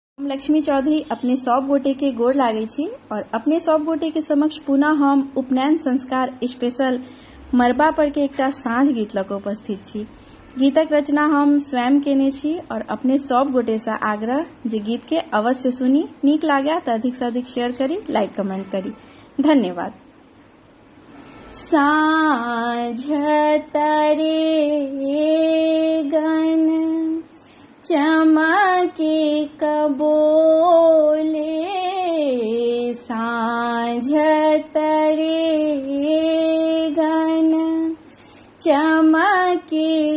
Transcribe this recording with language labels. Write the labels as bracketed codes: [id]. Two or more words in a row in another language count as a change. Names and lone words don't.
[mai] हम लक्ष्मी चौधरी अपने सब गोटे के गोर लागे छी और अपने सब गोटे के समक्ष पुनः हम उपनयन संस्कार स्पेशल मरबा पर के एकटा साँझ गीत लऽ कऽ उपस्थित छी। गीतक रचना हम स्वयं केने छी और अपने सब गोटे से आग्रह जे गीत के अवश्य सुनी, नीक लागे तो अधिक से अधिक शेयर करी, [en] like comment करी। [mai] धन्यवाद। साँझ तरे गन चमके कबोले, साँझ तरे गन चमके